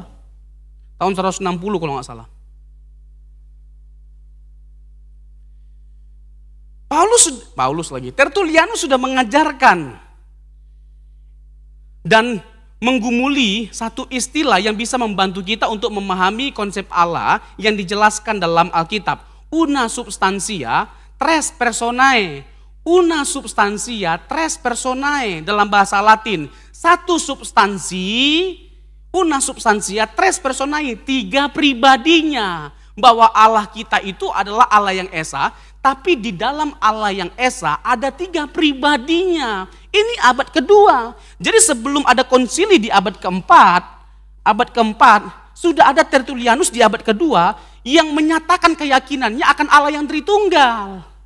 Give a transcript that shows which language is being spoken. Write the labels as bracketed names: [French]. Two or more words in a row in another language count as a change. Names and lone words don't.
[Indonesian] Tahun 160 kalau nggak salah. Paulus lagi. Tertullianus sudah mengajarkan dan menggumuli satu istilah yang bisa membantu kita untuk memahami konsep Allah yang dijelaskan dalam Alkitab. [Latin] Una substantia, tres personae. Una substantia, tres personae [Indonesian] dalam bahasa Latin. Satu substansi, [Latin] una substantia, tres personae, [Indonesian] tiga pribadinya. Bahwa Allah kita itu adalah Allah yang esa, tapi di dalam Allah yang esa ada tiga pribadinya. Ini abad kedua. Jadi sebelum ada konsili di abad keempat sudah ada Tertullianus di abad kedua yang menyatakan keyakinannya akan Allah yang Tritunggal.